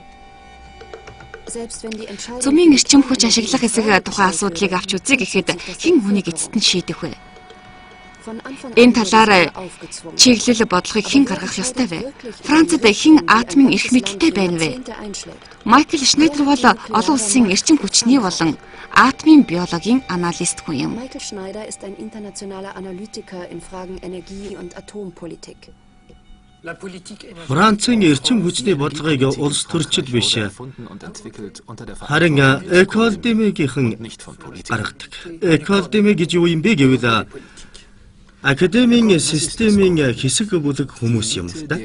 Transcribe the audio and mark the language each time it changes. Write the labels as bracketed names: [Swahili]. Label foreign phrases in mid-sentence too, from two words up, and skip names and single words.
[Mongolian] Цөмийн эрчим хүч ашиглах хэсэг тухайн асуудлыг авч үзье гэхэд хэн хүнийг эцэст нь шийдэх вэ? Энэ талаар чиглэл бодлогыг хэн гаргах ёстой вэ? Францад хэн атомын эрх мэдэлтэй байна вэ? Майкл Шнайдер бол олон улсын эрчим хүчний болон атомын биологийн аналист хүн юм. [German] Michael Schneider ist ein internationaler Analytiker in Fragen Energie- und Atompolitik. [Mongolian] Францын эрчим хүчний бодлогыг улс төрчид биш харин экодемигийнхэн гаргадаг. Экодеми гэж юу юм бэ гэвэл академийн системийн хэсэг бүлэг хүмүүс юм л да.